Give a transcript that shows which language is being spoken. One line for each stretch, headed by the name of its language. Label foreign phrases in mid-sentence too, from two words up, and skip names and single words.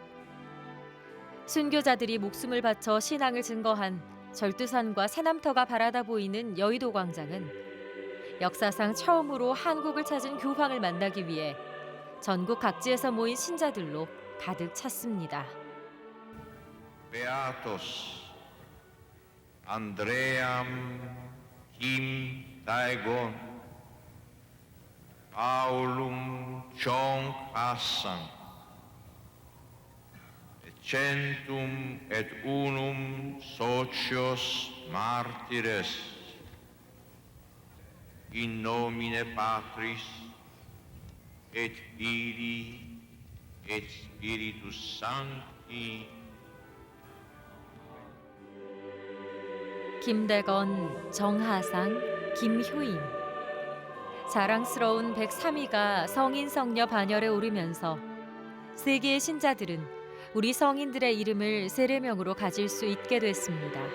Korean: 순교자들이 목숨을 바쳐 신앙을 증거한 절두산과 새남터가 바라다 보이는 여의도 광장은 역사상 처음으로 한국을 찾은 교황을 만나기 위해 전국 각지에서 모인 신자들로 가득 찼습니다.
Latin: Beatos Andream Kim Daegon Paulum Chonghassan, centum et unum socios martires, in nomine Patris et Filii et Spiritus Sancti.
Korean: 김대건, 정하상, 김효임. 자랑스러운 103위가 성인 성녀 반열에 오르면서 세계의 신자들은 우리 성인들의 이름을 세례명으로 가질 수 있게 됐습니다.